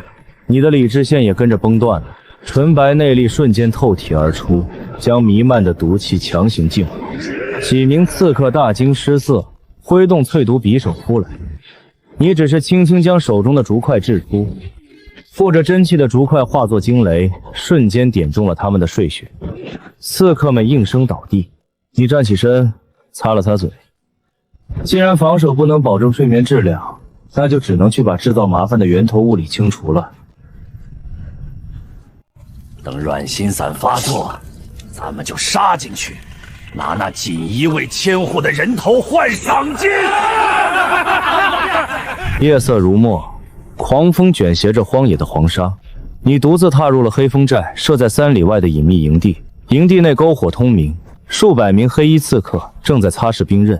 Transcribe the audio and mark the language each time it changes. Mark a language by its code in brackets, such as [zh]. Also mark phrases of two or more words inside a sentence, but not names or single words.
[zh] 你的理智線也跟着崩斷了，純白內力瞬間透體而出，將彌漫的毒氣強行淨化。幾名刺客大驚失色，揮動淬毒匕首撲來。你只是輕輕將手中的竹塊掷出，附着真氣的竹塊化作驚雷，瞬間點中了他們的睡穴。刺客們應聲倒地。你站起身，擦了擦嘴。既然防守不能保證睡眠質量，那就只能去把制造麻煩的源头物理清除了。等软心散发作，咱們就殺進去，拿那錦衣衛千戶的人頭換賞金。夜色如墨，狂風捲挾着荒野的黃沙。你獨自踏入了黑風寨設在3里外的隱秘營地，營地內篝火通明，數百名黑衣刺客正在擦拭兵刃。